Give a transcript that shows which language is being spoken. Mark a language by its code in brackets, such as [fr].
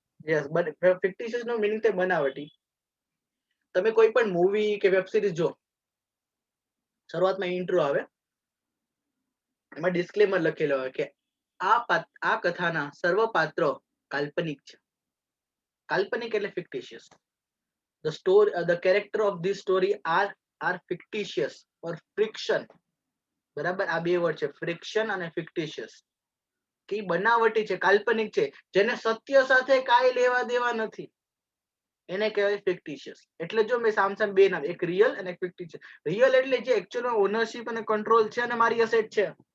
[gu] Yes, ફિક્ટિશિયસ no meaning થાય બનાવટી. તમે કોઈ પણ મૂવી કે વેબ સિરીઝ જો, શરૂઆતમાં ઇન્ટ્રો આવે, એમાં ડિસ્ક્લેમર લખેલો હોય કે આ કથાના સર્વ પાત્રો કાલ્પનિક છે. કાલ્પનિક એટલે ફિક્ટિશિયસ. [en] the character of this story are fictitious or friction. [gu] બરાબર. આ બે વર્ડ છે, ફ્રિક્શન અને ફિક્ટિશિયસ. કે બનાવટી છે, કાલ્પનિક છે, જેને સત્ય સાથે કાંઈ લેવા દેવા નથી. એને કહેવાય ફિક્ટિશિયસ. એટલે જો મેં સામસામ બે નામ, એક રિયલ અને એક ફિક્ટિશિયસ. રિયલ એટલે જે એકચ્યુઅલ ઓનરશિપ અને કંટ્રોલ છે અને મારી અસેટ છે.